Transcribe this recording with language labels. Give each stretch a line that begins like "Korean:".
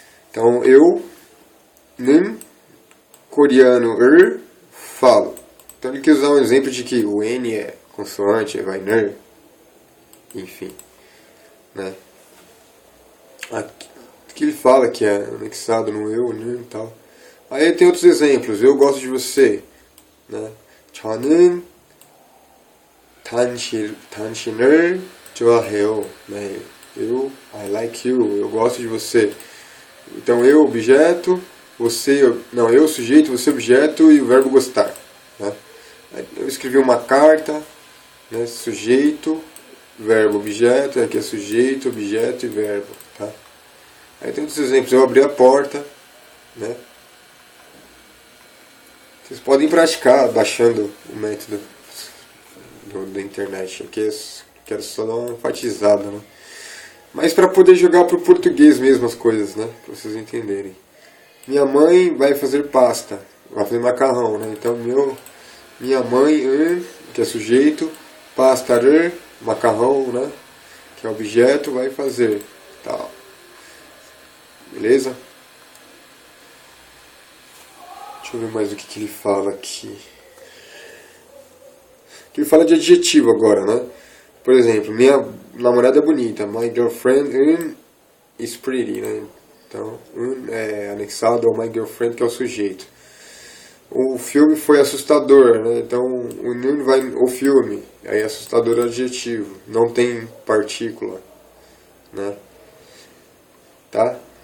Portuguese: Então, eu, coreano, falo. Então ele quis usar um exemplo de que o N é consoante, vai ner, enfim, né? Aqui ele fala que é anexado no eu, e tal. Aí tem outros exemplos. Eu gosto de você, né?
Korean: 저는 당신을 좋아해요, né?
English: I like you,
Portuguese: eu gosto de você. Então eu, objeto, eu, sujeito, você, objeto, e o verbo gostar, né? Eu escrevi uma carta, né? Sujeito, verbo, objeto, aqui é sujeito, objeto e verbo, tá? Aí tem outros exemplos. Eu abri a porta, né? Vocês podem praticar baixando o método da internet. Aqui quero só dar uma enfatizada, né? Mas para poder jogar para o português mesmo as coisas, né? Para vocês entenderem. Minha mãe vai fazer pasta, vai fazer macarrão, né? Então minha mãe, que é sujeito, pasta, macarrão, né? Que é objeto, vai fazer. Tal. Beleza? Deixa eu ver mais o que ele fala aqui. Que ele fala de adjetivo agora, né? Por exemplo, minha namorada é bonita.
English: My girlfriend is pretty, né?
Portuguese: Então, é anexado ao my girlfriend, que é o sujeito. O filme foi assustador, né? Então, o filme, aí assustador é adjetivo. Não tem partícula, né? Tá?